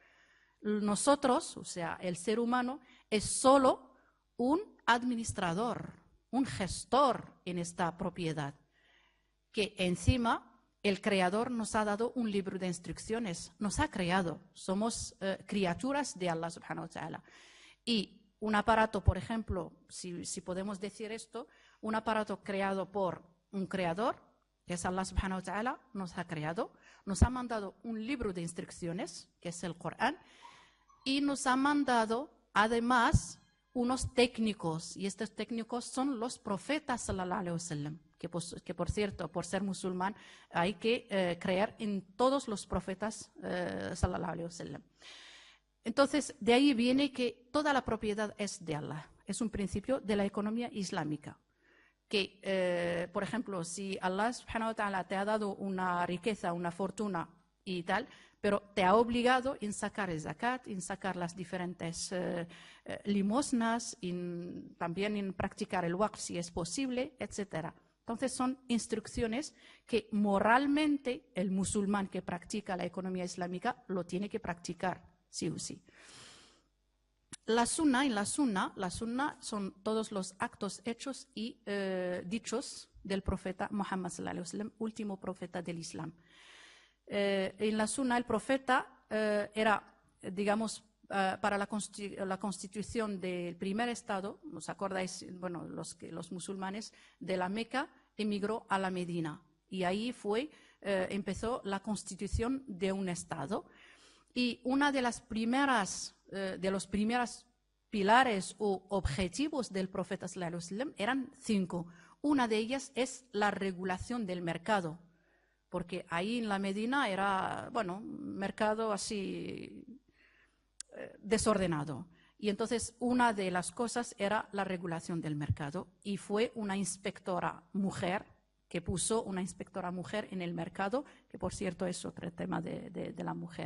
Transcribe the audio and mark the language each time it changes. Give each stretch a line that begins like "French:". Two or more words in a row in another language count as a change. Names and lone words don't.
Spanish: Nosotros, o sea, el ser humano, es solo un administrador, un gestor en esta propiedad, que encima el Creador nos ha dado un libro de instrucciones, nos ha creado, somos criaturas de Allah
Arabic: سبحانه وتعالى.
Spanish: Y un aparato, por ejemplo, si podemos decir esto, un aparato creado por un creador, que es Allah
Arabic: سبحانه وتعالى,
Spanish: nos ha creado, nos ha mandado un libro de instrucciones, que es el Corán, y nos ha mandado además unos técnicos, y estos técnicos son los profetas
Arabic: صلى الله عليه وسلم,
Spanish: que por cierto, por ser musulmán, hay que creer en todos los profetas
Arabic: صلى الله عليه وسلم.
Spanish: Entonces, de ahí viene que toda la propiedad es de Allah. Es un principio de la economía islámica. Que, por ejemplo, si Allah
Arabic: سبحانه وتعالى
Spanish: te ha dado una riqueza, una fortuna y tal, pero te ha obligado en sacar el zakat, en sacar las diferentes limosnas, también en practicar el waqf si es posible, etc. Entonces son instrucciones que moralmente el musulmán que practica la economía islámica lo tiene que practicar, sí o sí. En la sunna son todos los actos hechos y dichos del profeta Muhammad
Arabic: صلى الله عليه وسلم,
Spanish: último profeta del Islam. En la sunna el profeta era, digamos, para la constitución del primer estado, ¿os acordáis? Bueno, los musulmanes de la Meca emigró a la Medina y ahí empezó la constitución de un estado. Y una de las primeras de los primeros pilares o objetivos del profeta
Arabic: صلى الله عليه وسلم
Spanish: eran 5. Una de ellas es la regulación del mercado, porque ahí en la Medina era, bueno, un mercado así desordenado. Y entonces una de las cosas era la regulación del mercado y fue una inspectora mujer que puso una inspectora mujer en el mercado, que por cierto es otro tema de la mujer.